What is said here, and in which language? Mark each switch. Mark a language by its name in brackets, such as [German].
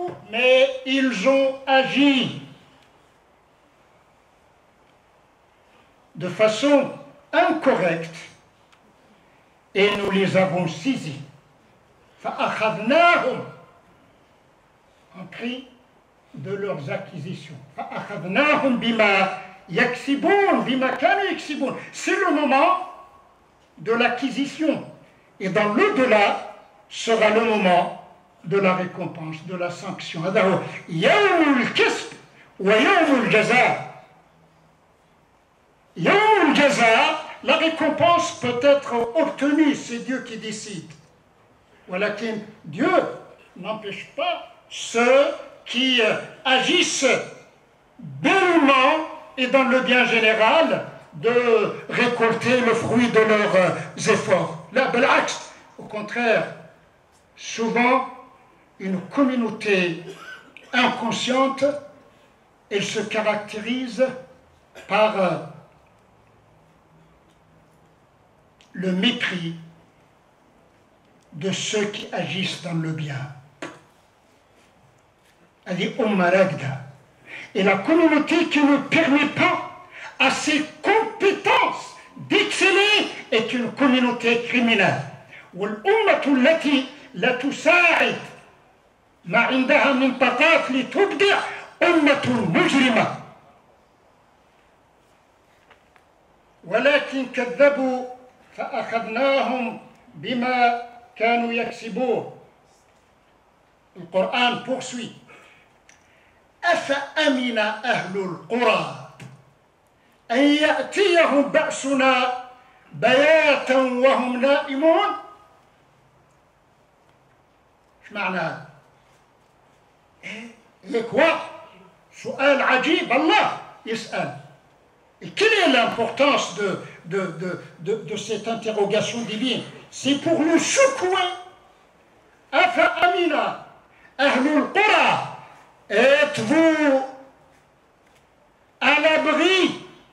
[French] Mais ils ont agi de façon incorrecte et nous les avons saisis. [Arabic] فأخذناهم [French] en prix de leurs acquisitions. [Arabic] فأخذناهم بما يكسبون بما كانوا يكسبون. [French] C'est le moment de l'acquisition. Et dans l'au-delà sera le moment de la récompense, de la sanction. [Arabic] هذا هو يوم الكسب ويوم الجزاء. يوم الجزاء, [French] la récompense peut être obtenue, c'est Dieu qui décide. [Arabic] ولكن [French] Dieu n'empêche pas ceux qui agissent bellement et dans le bien général de récolter le fruit de leurs efforts. Là, [Arabic] بالعكس, [French] au contraire, souvent une communauté inconsciente, elle se caractérise par le mépris de ceux qui agissent dans le bien. Elle est ummaragda. Et la communauté qui ne permet pas à ses compétences d'exceller est une communauté criminelle. [Arabic] والأمة التي لا تساعد ما عندها من طاقات لتبدع أمة مجرمة، ولكن كذبوا فأخذناهم بما كانوا يكسبون. القرآن [French] poursuit: [Arabic] أفأمن أهل القرى أن يأتيهم بأسنا بياتا وهم نائمون. ايش معنى هذا؟ ايه [French] quoi؟ [Arabic] سؤال عجيب. الله يسأل. [French] Et quelle est l'importance de cette interrogation divine? C'est pour le secouer. [Arabic] أفأمن أهل القرى. [French] Êtes-vous à l'abri?